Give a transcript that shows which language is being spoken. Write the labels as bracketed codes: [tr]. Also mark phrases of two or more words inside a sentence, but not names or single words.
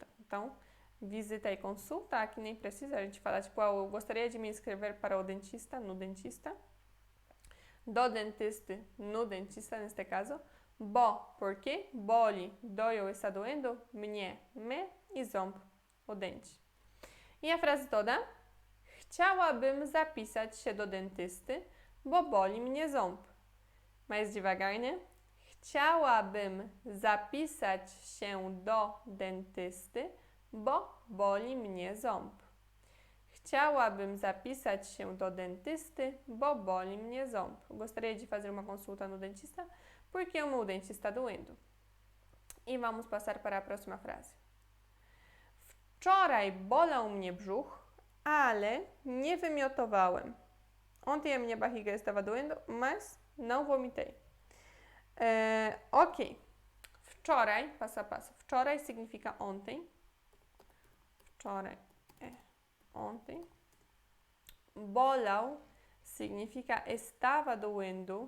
[pt] Então, visita e consulta, aqui nem precisa. A gente fala, tipo, eu gostaria de me inscrever para o dentista, no dentista. Do dentista, no dentista, neste caso. Bo, porque boli, dói ou está doendo, mnie, me e ząb, o dente. I a frase toda. [pl] Chciałabym zapisać się do dentysty, bo boli mnie ząb. [pt] Mais devagar, né? [pl] Chciałabym zapisać się do dentysty, bo boli mnie ząb. Chciałabym zapisać się do dentysty, bo boli mnie ząb. [pt] Gostaria de fazer uma consulta no dentista porque o meu dente está doendo. I vamos passar para a próxima frase. [pl] Wczoraj bolał mnie brzuch, ale nie wymiotowałem. [pt] Ontem a minha barriga estava doendo, mas não vomitei. Ok. Wczoraj, passo a passo. Wczoraj significa ontem. Wczoraj é ontem. Bolał significa estava doendo.